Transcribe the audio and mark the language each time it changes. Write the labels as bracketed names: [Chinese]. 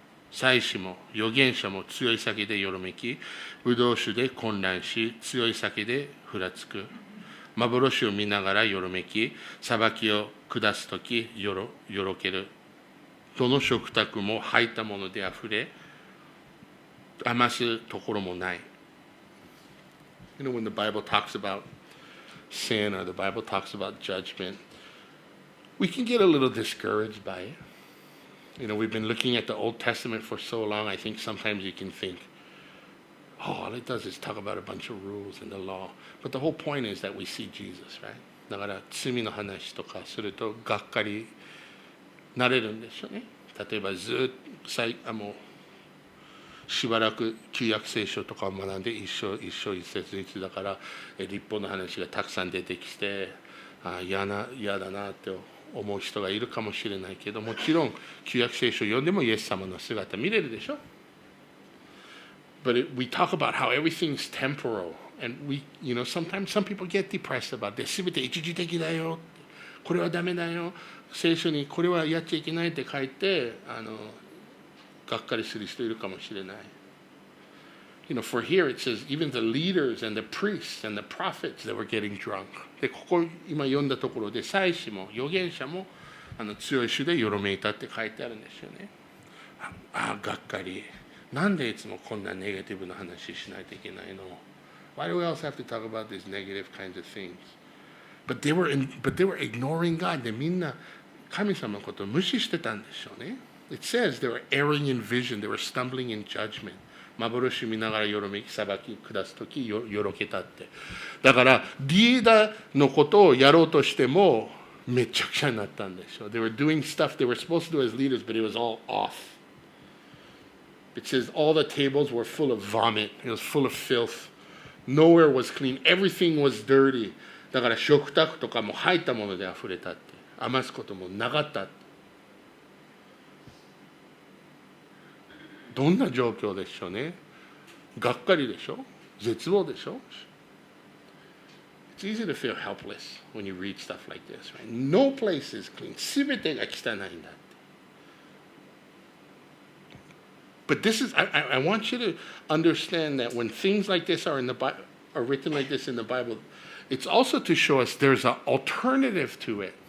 [Japanese] 祭司も預言者も強い酒でよろめき、ブドウ酒で混乱し、強い酒でふらつく。幻を見ながらよろめき、裁きを下すときよろける。どの食卓も吐いたものであふれ、余すところもない。 [English] You know, when the Bible talks about sin or the Bible talks about judgment, we can get a little discouraged by it. You know, we've been looking at the Old Testament for so long, I think sometimes you can think, oh, all it does is talk about a bunch of rules and the law. But the whole point is that we see Jesus, right? [Japanese] だから罪の話とかするとがっかりなれるんでしょうね。例えばずっとしばらく旧約聖書とかを学んで一節一節だから律法の話がたくさん出てきて嫌だなって思う人がいるかもしれないけど、もちろん旧約聖書を読んでもイエス様の姿見れるでしょ。 [English] But we talk about how everything's temporal, and sometimes some people get depressed about this. [Japanese] 全て一時的だよ。これはダメだよ。聖書にこれはやっちゃいけないって書いてがっかりする人いるかもしれない。 [English] For here it says even the leaders and the priests and the prophets that were getting drunk. [Japanese] でここ今読んだところで祭司も預言者も強い主でよろめいたって書いてあるんですよね。がっかり。なんでいつもこんなネガティブな話しないといけないの？ [English] Why do we also have to talk about these negative kinds of things? But they were ignoring God. [Japanese] でみんな神様のことを無視してたんでしょうね。 [English] It says they were erring in vision. They were stumbling in judgment. [Japanese] 幻見ながらよろめき裁き下すときよろけたって。だからリーダーのことをやろうとしてもめちゃくちゃになったんでしょう。 [English] They were doing stuff they were supposed to do as leaders, but it was all off.It says all the tables were full of vomit. It was full of filth. Nowhere was clean. Everything was dirty. [Japanese] だから食卓とかも入ったもので溢れたって。余すこともなかったって。どんな状況でしょうね。がっかりでしょ。絶望でしょ。 [English] It's easy to feel helpless when you read stuff like this, right? No place is clean. [Japanese] すべてが汚いんだ。 [English] But this is, I want you to understand that when things like this are written like this in the Bible, it's also to show us there's an alternative to it.